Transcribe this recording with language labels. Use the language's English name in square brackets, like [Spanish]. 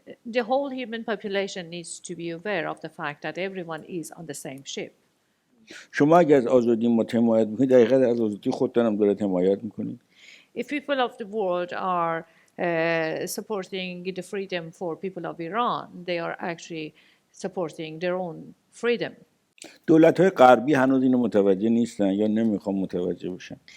[English] The whole human population needs to be aware of the fact that everyone is on the same ship. [Persian] شما اگر از آزادی ما حمایت میکنید، دقیقاً از آزادی خودتان هم دارید حمایت میکنید. [English] If people of the world are supporting the freedom for people of Iran, they are actually supporting their own freedom. [Persian] دولت‌های غربی هنوز اینو متوجه نیستن یا نمیخوان متوجه بشن.